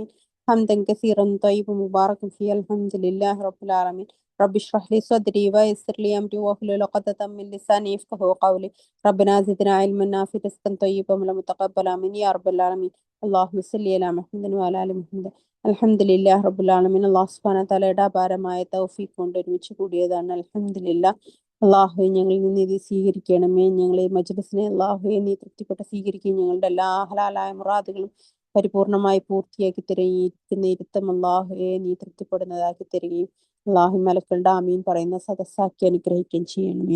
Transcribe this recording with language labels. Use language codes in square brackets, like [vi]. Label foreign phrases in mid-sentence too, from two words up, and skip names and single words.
[ar] حمدا كثيرا طيبا مباركا فيه. الحمد لله رب العالمين. رب اشرح لي صدري ويسر لي أمري واحلل عقدة من لساني يفقهوا قولي. ربنا زدنا علما نافعا رزقا طيبا متقبلا آمين يا رب العالمين. اللهم صل على محمد وعلى آل محمد. الحمد لله رب العالمين. الله سبحانه وتعالى [ml] അപാരമായ തൗഫീഖ് കൊണ്ട് ഒരുമിച്ച് കൂടിയതാണ്. അൽഹംദുലില്ലാഹ്. അള്ളാഹുവെ ഞങ്ങളിൽ നിന്ന് ഇത് സ്വീകരിക്കണമേ. ഞങ്ങളെ മജ്‌ലിസിനെ അള്ളാഹുവെ നീ തൃപ്തിപ്പെട്ട് സ്വീകരിക്കുകയും ഞങ്ങളുടെ എല്ലാ ഹലാലായ മുറാദുകളും പരിപൂർണമായി പൂർത്തിയാക്കി തരുന്ന ഇരുത്തം അള്ളാഹുവെ നീ തൃപ്തിപ്പെടുന്നതാക്കി തരികയും അള്ളാഹു മലക്കളുടെ ആമീൻ പറയുന്ന സദസ്സാക്കി അനുഗ്രഹിക്കുകയും ചെയ്യണമേ.